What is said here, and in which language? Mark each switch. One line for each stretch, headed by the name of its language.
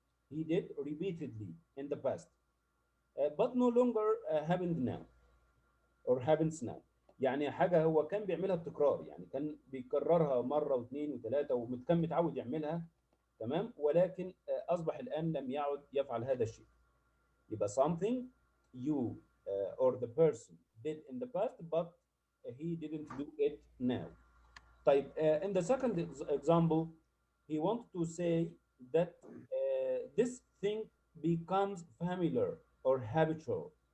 English: He did repeatedly in the past, but no longer happened now. or happens now.
Arabic: يعني حاجه هو كان بيعملها بتكرار، يعني كان بيكررها مره واثنين وثلاثه وكان متعود يعملها، تمام، ولكن اصبح الان لم يعد يفعل هذا الشيء. يبقى
English: something you or the person did in the past but he didn't do it now.
Arabic: طيب
English: in the second example he wanted to say that this thing becomes familiar or habitual.